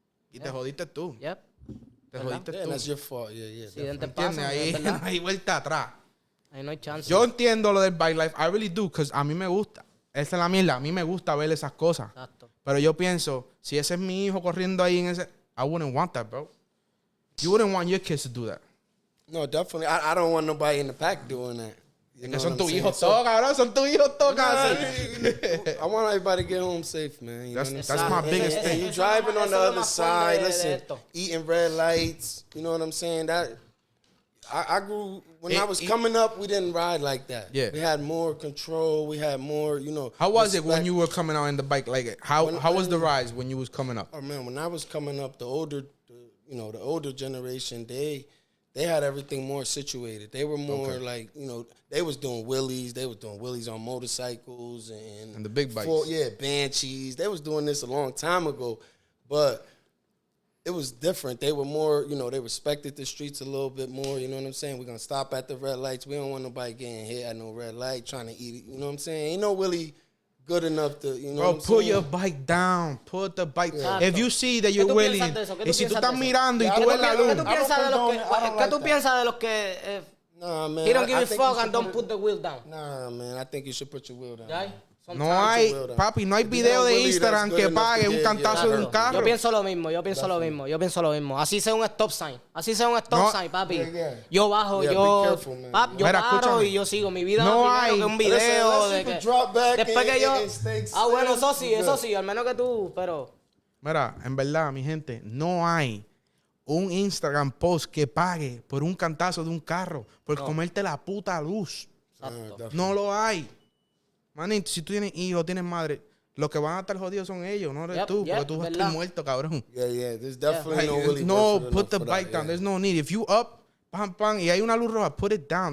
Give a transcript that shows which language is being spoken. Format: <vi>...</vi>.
<es>Y te jodiste tú. Te jodiste tú.</es> <en>That's your fault. Yeah.</en> <es>Accidentes pasan, Ahí es verdad. no hay vuelta atrás. Ahí no hay chance. Yo entiendo lo del bike life.</es> <en>I really do, because</en> <es>a mí me gusta. Esa es la mierda. A mí me gusta ver esas cosas. Exacto. Pero yo pienso, si ese es mi hijo corriendo ahí en ese...</es> <en>I wouldn't want that, bro. You wouldn't want your kids to do that. No, definitely. I don't want nobody in the pack doing that.</en> <es>Es que son tus hijos todos, cabrón. Son tus hijos todos, cabrón.</es> <en>I want everybody to get home safe, man. That's my biggest thing. You driving on the other side, listen, eating red lights. You know what I'm saying? That I grew when I was coming up. We didn't ride like that. Yeah. We had more control. We had more, you know. How was it when you were coming out in the bike? Like, how was the rise when you was coming up? Oh man, when I was coming up, the older generation, they had everything more situated. They were more like, you know, they was doing wheelies. They was doing wheelies on motorcycles and the big bikes. Banshees. They was doing this a long time ago, but it was different. They were more, you know, they respected the streets a little bit more. You know what I'm saying? We're going to stop at the red lights. We don't want nobody getting hit at no red light, trying to eat it. You know what I'm saying? Ain't no Willie good enough to, you know Bro, what I'm put saying? your bike down. Put the bike down. If you see that you're</en> <es>¿Qué tú</es> <en>willing,</en> <es>piensas de eso? y si tú estás mirando y tú ves la luz. ¿Qué tú piensas de los que</es> <en>Nah, man. he don't give I a think fuck you should and don't put the wheel down? Nah, man. I think you should put your wheel down.</en> <es>¿Ya? No hay, papi, no hay video de Instagram que pague un cantazo de un carro. Yo pienso lo mismo. Así sea un stop sign. Papi. Yo bajo, yo paro y yo sigo mi vida. No primero hay. que un video de que después que yo... bueno, eso sí, al menos que tú, pero... Mira, en verdad, mi gente, no hay un Instagram post que pague por un cantazo de un carro, por comerte la puta luz. No lo hay. Manito, si tú tienes hijos, tienes madre, los que van a estar jodidos son ellos, no eres tú, porque tú vas a estar muerto, cabrón.</es> <en>Yeah. There's definitely no really no, put the bike down. There's no need. If you up, pam,</en> <es>y hay una luz roja,</es> <en>put it down.</en>